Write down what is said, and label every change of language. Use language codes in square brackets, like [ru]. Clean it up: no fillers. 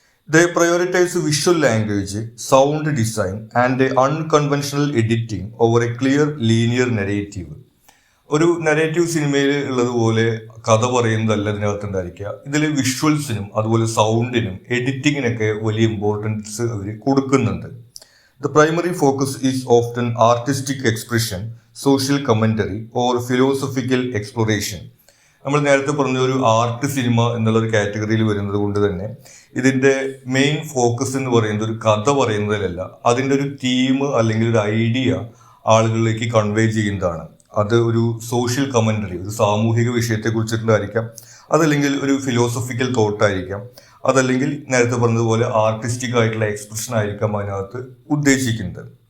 [en] The prioritise visual language, sound design and unconventional editing over a clear linear narrative. [ml] ഒരു narrative സിനിമയിൽ ഉള്ളതുപോലെ കഥ പറയുന്നതല്ല ഇതിനകത്ത് ഉണ്ടായിരിക്കുക. ഇതിൽ വിഷ്വൽസിനും അതുപോലെ സൗണ്ടിനും എഡിറ്റിങ്ങിനൊക്കെ വലിയ ഇമ്പോർട്ടൻസ് അവർ കൊടുക്കുന്നുണ്ട്. [en] The primary focus is often artistic expression, social commentary or philosophical exploration. [ml] നമ്മൾ നേരത്തെ പറഞ്ഞ ഒരു ആർട്ട് സിനിമ എന്നുള്ളൊരു കാറ്റഗറിയിൽ വരുന്നത് കൊണ്ട് തന്നെ ഇതിൻ്റെ മെയിൻ ഫോക്കസ് എന്ന് പറയുന്നത് ഒരു കഥ പറയുന്നതിലല്ല, അതിൻ്റെ ഒരു തീം അല്ലെങ്കിൽ ഒരു ഐഡിയ ആളുകളിലേക്ക് കൺവേ ചെയ്യുന്നതാണ്. അത് ഒരു സോഷ്യൽ കമൻ്ററി, ഒരു സാമൂഹിക വിഷയത്തെ കുറിച്ചിട്ടുണ്ടായിരിക്കാം, അതല്ലെങ്കിൽ ഒരു ഫിലോസഫിക്കൽ തോട്ടായിരിക്കാം, അതല്ലെങ്കിൽ നേരത്തെ പറഞ്ഞതുപോലെ ആർട്ടിസ്റ്റിക് ആയിട്ടുള്ള എക്സ്പ്രഷൻ ആയിരിക്കാം അതിനകത്ത് ഉദ്ദേശിക്കുന്നത്.